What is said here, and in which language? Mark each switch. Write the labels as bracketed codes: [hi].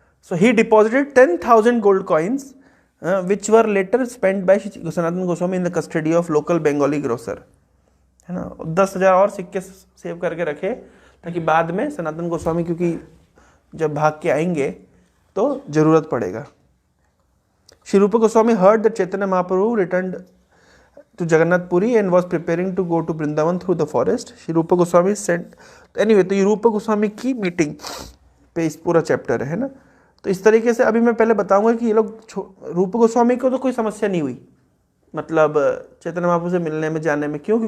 [en] So he deposited 10,000 gold coins, which were later spent by Sanatana Goswami in the custody of local Bengali grocer, [hi] है ना। 10,000 और सिक्के save करके रखे ताकि बाद में सनातन गोस्वामी, क्योंकि जब भाग के आएंगे तो जरूरत पड़ेगा। [en] Shri Rupa Goswami heard that Chaitanya Mahaprabhu returned to Jagannath Puri and was preparing to go to Vrindavan through the forest. Shri Rupa Goswami sent, anyway, [hi] तो ये रूपा गोस्वामी की मीटिंग पे इस पूरा चैप्टर है ना। तो इस तरीके से अभी मैं पहले बताऊंगा कि ये लोग रूप गोस्वामी को तो कोई समस्या नहीं हुई, मतलब चैतन्य महाप्रभु से मिलने में जाने में। क्यों?